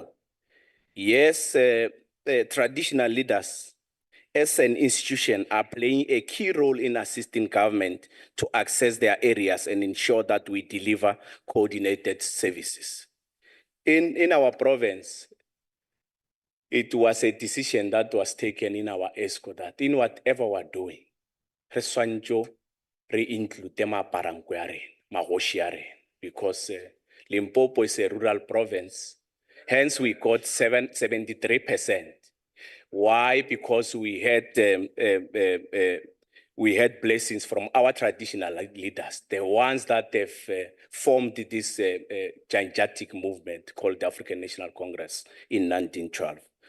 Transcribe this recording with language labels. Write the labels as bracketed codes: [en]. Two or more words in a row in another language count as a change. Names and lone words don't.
[en] Yes, traditional leaders as an institution are playing a key role in assisting government to access their areas and ensure that we deliver coordinated services. In our province, it was a decision that was taken in our ESCO that in whatever we're doing, [nso] re swantse re include maparanko ya rena, magoshi ya rena, [en] because Limpopo is a rural province. Hence, we got 73%. Why? Because we had blessings from our traditional leaders, the ones that have formed this gigantic movement called the African National Congress in 1912.